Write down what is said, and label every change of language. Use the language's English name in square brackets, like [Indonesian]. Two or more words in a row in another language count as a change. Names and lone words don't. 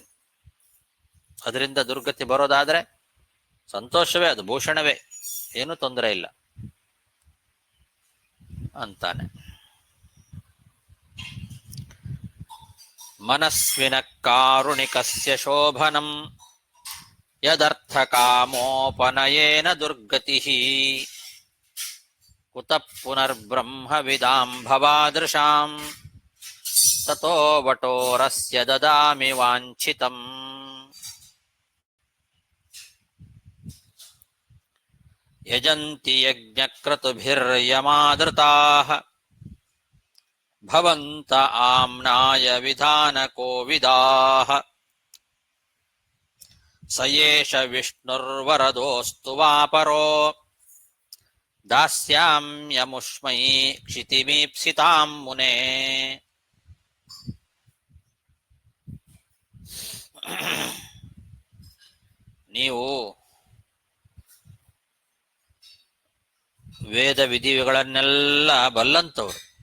[Kannada] ಅದರಿಂದ ದುರ್ಗತಿ ಬರೋದಾದ್ರೆ ಸಂತೋಷವೇ, ಅದು ಭೂಷಣವೇ, ಏನು ತೊಂದರೆ ಇಲ್ಲ ಅಂತಾನೆ. [Sanskrit] ಮನಸ್ವಿನ ಕಾರುಣಿಕಸ್ಯ ಶೋಭನಂ ಯದರ್ಥ ಕಾಮೋಪನಯೇನ ದುರ್ಗತಿ ಕುತಃ ಪುನರ್ಬ್ರಹ್ಮವಿದಾಂ ಭವಾದೃಶಾಂ ತತೋ ವಟೋರಸ್ಯ ದದಾಮಿ ವಾಂಛಿತಂ. ಯಜಂತಿ ಯಜ್ಞಕ್ರತುಭಿರ್ಯಮಾದೃತಾಃ ಭವಂತ ಆಮ್ನಾಯ ವಿಧಾನಕೋವಿದಾಃ ಸ ಏಷ ವಿಷ್ಣುರ್ವರದೋಸ್ತು ವಾಪರೋ ದಾಸ್ಯಾಮ್ಯಮುಷ್ಮೈ ಕ್ಷಿತಿಮೀಪ್ಸಿತಾಂ ಮುನೇ. [Kannada] ನೀವು ವೇದ ವಿಧಿಗಳನ್ನೆಲ್ಲ ಬಲ್ಲಂತವರು.